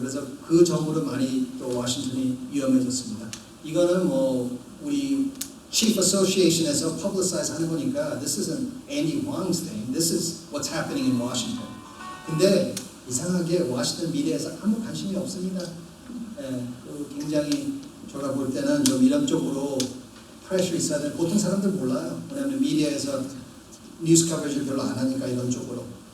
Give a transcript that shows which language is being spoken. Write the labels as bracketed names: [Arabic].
[Korean] 그래서 그 정도로 많이 또 워싱턴이 위험해졌습니다. 이거는 뭐 우리 Chief Association에서 publicize 하는 거니까 [English] this isn't Andy Huang's thing. This is what's happening in Washington. [Korean] 근데 이상하게 워싱턴 미디어에서 아무 관심이 없습니다. 예, 굉장히 제가 볼 때는 좀 이런 쪽으로 프레셔 있어야 돼. 보통 사람들 몰라요. 왜냐하면 미디어에서 뉴스 커버리지를 별로 안 하니까 이런 쪽으로.